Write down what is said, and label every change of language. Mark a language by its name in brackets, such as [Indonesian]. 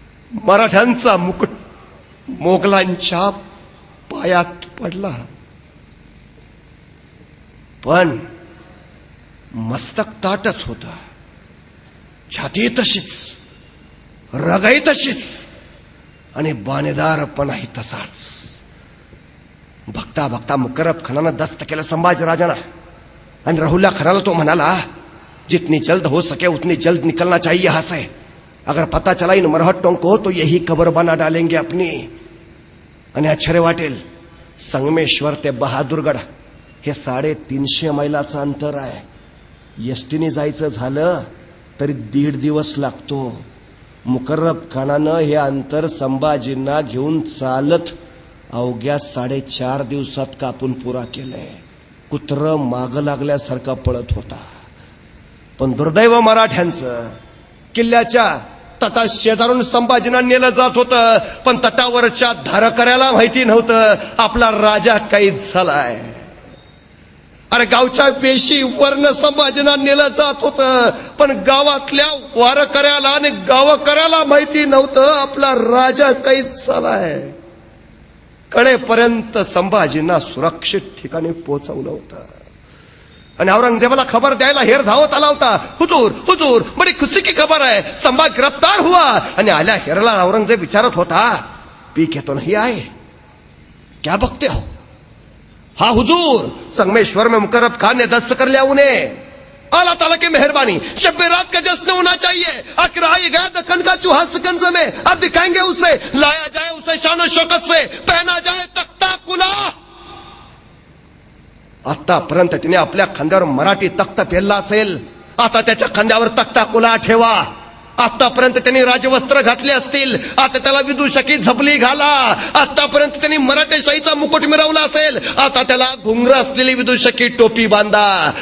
[Marathi] मराठ्यांचा मुकुट मोगलांच्या पायात पडला, पण मस्तक ताटच होत, छाती तशीच, रगाई तशीच आणि बाणेदारपणाही तसाच. बघता बघता मुकर्रब खानानं दस्त केलं संभाजीराजांना आणि राहुल्या खानाला तो म्हणाला, [Hindi] जितनी जल्द हो सके उतनी जल्द निकलना चाहिए यहां से. अगर पता चला इन मरहट्टों को तो यही कबर बना डालेंगे अपनी. [Marathi] आणि आश्चर्य वाटेल, संगमेश्वर ते बहादूरगड हे 350 मैलाचं अंतर आहे. एसटीने जायचं झालं तरी 1.5 दिवस लागतो. मुकर्रब खानानं हे अंतर संभाजींना घेऊन चालत अवघ्या 4.5 दिवसात कापून पुरा केलंय. कुत्र माग लागल्यासारखा पळत होता. पण दुर्दैव मराठ्यांचं, किल्ल्याच्या तटा शेजारून संभाजींना नेलं जात होतं, पण तटावरच्या धारकऱ्याला माहिती नव्हतं आपला राजा कैद झालाय. अरे गावच्या वेशीवरनं संभाजींना नेलं जात होतं, पण गावातल्या वारकऱ्याला आणि गावकऱ्याला माहिती नव्हतं आपला राजा कैद झालाय. कडेपर्यंत संभाजींना सुरक्षित ठिकाणी पोहोचवलं होतं आणि औरंगजेबाला खबर द्यायला हेर धावत आला होता. [Hindi] हुजूर हुजूर बड़ी खुशी की खबर है, संभा गिरफ्तार हुआ. [Marathi] आणि आल्या हेरला औरंगजेब विचारत होता, [Hindi] पी के तो नहीं आए, क्या बकते हो? हाँ हुजूर, संगमेश्वर में मुकर्रब खान ने दस्त कर लिया उन्हें. अल्लाह ताला की मेहरबानी, शब रात का जश्न होना चाहिए. आखिर आई गया दक्कन का चूहा सिकंज में, अब दिखाएंगे उसे, लाया जाए उसे शान शौकत से, पहना जाए तख्ता कुला. [Marathi] आतापर्यंत तिने आपल्या खांद्यावर मराठी तख्त पेरला असेल, आता त्याच्या खांद्यावर तख्ता कुला ठेवा. आतापर्यंत त्यांनी राजवस्त्र घातले असतील, आता त्याला विदूषकी झपली घाला. आतापर्यंत त्यांनी मराठेशाहीचा मुकुट मिरवला असेल, आता त्याला घुंगर असलेली विदूषकी टोपी बांधा.